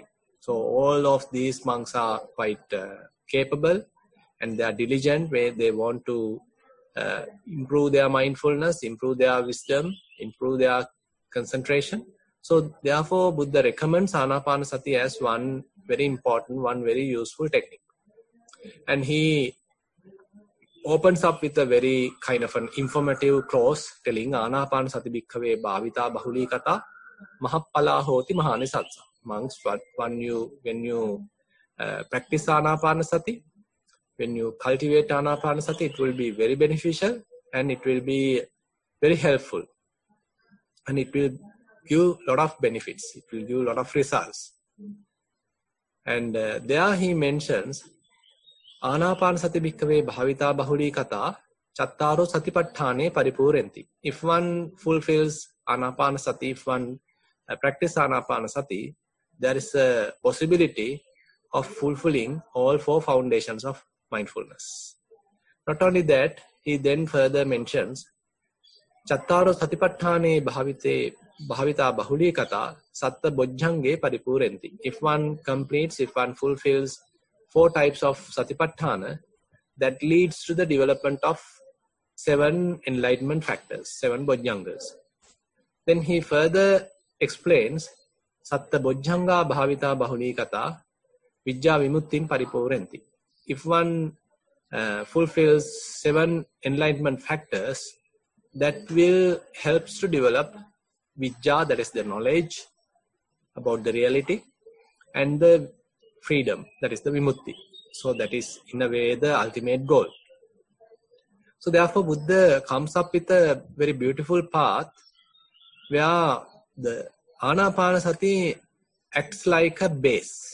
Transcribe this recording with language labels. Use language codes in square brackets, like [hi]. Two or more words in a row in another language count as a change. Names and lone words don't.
[en] So all of these monks are quite capable and they are diligent where they want to improve their mindfulness, improve their wisdom, improve their concentration. So therefore Buddha recommends Anapanasati as one very important, one very useful technique. And he opens up with a very kind of an informative clause telling [pi] Anapanasati bhikkhave bhavita bahuli kata mahappala hoti mahanisansa. [en] Monks, when you practice Anapanasati, when you cultivate Anapanasati, it will be very beneficial and it will be very helpful. And it will give a lot of benefits. It will give a lot of results. And there he mentions, [pi] Anapanasati bhikkhave bhavita bahuli kata chattaro satipatthane paripurenti. [en] If one fulfills Anapanasati, if one practice Anapanasati, there is a possibility of fulfilling all 4 foundations of mindfulness. Not only that, he then further mentions, [pi] Chattaro satipatthane bhavita bahuli kata satta bojjhange paripurenti. [en] If one completes, if one fulfills 4 types of satipatthana, that leads to the development of 7 enlightenment factors, 7 bojjhangas. Then he further explains, [pi] satta bojjhanga bhavita bahuli kata vijja vimuttin paripurenti. [en] If one fulfills 7 enlightenment factors, that will helps to develop vijja, that is the knowledge about the reality, and the freedom, that is the vimutti. So that is in a way the ultimate goal. So therefore Buddha comes up with a very beautiful path where the Anapanasati acts like a base.